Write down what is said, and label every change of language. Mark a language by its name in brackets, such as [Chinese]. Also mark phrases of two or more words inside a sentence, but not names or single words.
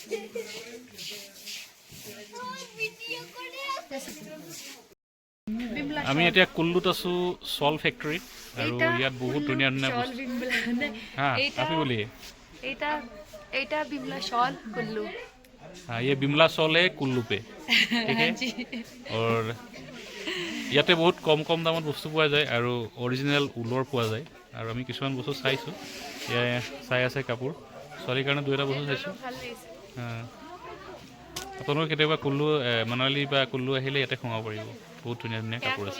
[Assamese] আমি এতিয়া কুল্লুত আছোঁ শ্বল ফেক্টৰী আৰু ইয়াত বহুত ধুনীয়া ধুনীয়া বস্তু হা আপি বুলি এইটা বিমলা शॉल कुल्लू [Hindi] हाँ ये बिमला शॉल है कुल्लू पे ठीक है और [Assamese] ইয়াতে বহুত কম কম দামত বস্তু পোৱা যায় আৰু অৰিজিনেল ঊলৰ পোৱা যায় আৰু আমি কিছুমান বস্তু চাইছোঁ চাই আছে কাপোৰ ছোৱালীৰ কাৰণে 2-এটা বস্তু চাইছোঁ। ভাল লাগিছে। আপোনালোকে কেতিয়াবা কুল্লু মানালী বা কুল্লু আহিলে ইয়াতে সোমাব পাৰিব, বহুত ধুনীয়া ধুনীয়া কাপোৰ আছে।